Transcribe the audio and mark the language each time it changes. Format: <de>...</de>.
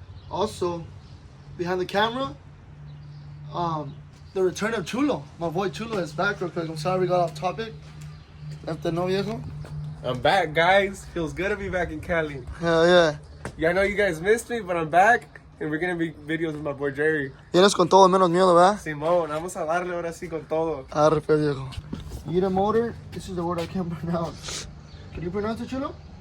<en>Also, behind the camera, the return of Chulo. My boy Chulo is back real quick. I'm sorry we got off topic. Left the no viejo. I'm back, guys. Feels good to be back in Cali. Hell yeah. Yeah, I know you guys missed me, but I'm back. And we're gonna be videos with my boy Jerry.</en> <es>Vienes con todo menos miedo, ¿verdad? Simón, vamos a darle ahora sí con todo. Arre, pues, viejo. Yitamotor.</es> <en>This is the word I can't pronounce. Can you pronounce it, Chulo?</en>